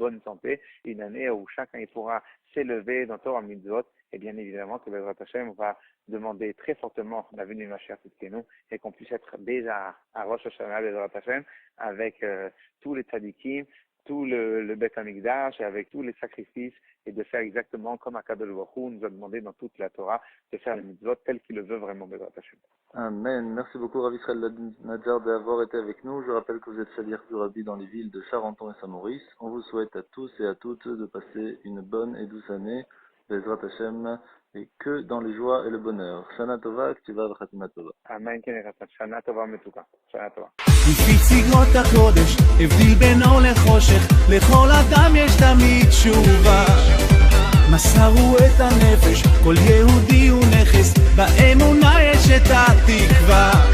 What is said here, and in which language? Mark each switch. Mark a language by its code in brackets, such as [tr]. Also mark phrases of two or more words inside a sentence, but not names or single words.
[fr] bonne santé, une année où chacun pourra s'élever dans [he] תורה מצוות, [fr] et bien évidemment que [he] בעזרת השם [fr] va demander très fortement la venue de [he] משיח צדקנו [fr] et qu'on puisse être déjà à Rosh Hashanah [he] בעזרת השם [fr] avec tous les tzadikim, tout le [he] בית המקדש [fr] et avec tous les sacrifices et de faire exactement comme [he] הקדוש ברוך הוא [fr] nous a demandé dans toute la Torah de faire les mitzvot tel qu'il le veut vraiment [he] בעזרת השם. [fr] Amen. Merci beaucoup Rav Israël Nadjar d'avoir été avec nous. Je rappelle que vous êtes Shaliach du Rabbi dans les villes de Charenton et Saint-Maurice. On vous souhaite à tous et à toutes de passer une bonne et douce année, [he] בעזרת השם, [fr] et que dans les joies et le bonheur. [he] שנה טובה, כתיבה וחתימה טובה. אמן. שנה טובה מתוקה. שנה טובה. לפי צגרות הקודש, הבדיל בינו לחושך, לכל אדם יש תמיד תשובה. מסרו את הנפש, כל יהודי הוא נכס, באמונה יש את התקווה.